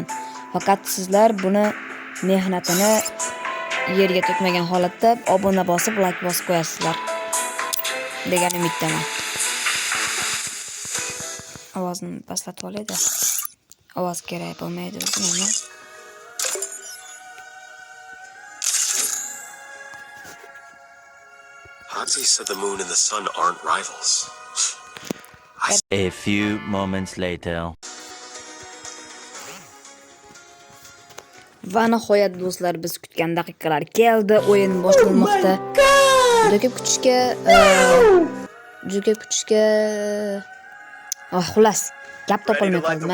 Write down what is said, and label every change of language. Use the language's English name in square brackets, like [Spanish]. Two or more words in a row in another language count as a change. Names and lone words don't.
[Uzbek] Faqat sizlar buni mehnatini yerga to'kmagan holatda obuna bosib, like bosib qo'yasizlar degan umiddaman. Ovozni pastlatib olaydi. Ovoz kerak bo'lmaydi bizga. [English] Hoxie said the moon and the sun aren't rivals. A few moments later. [Uzbek] Va nihoyat do'stlar, biz kutgan daqiqalar keldi. O'yin boshlanmoqda. Juda kutishga xullas, gap topolmay qoldim.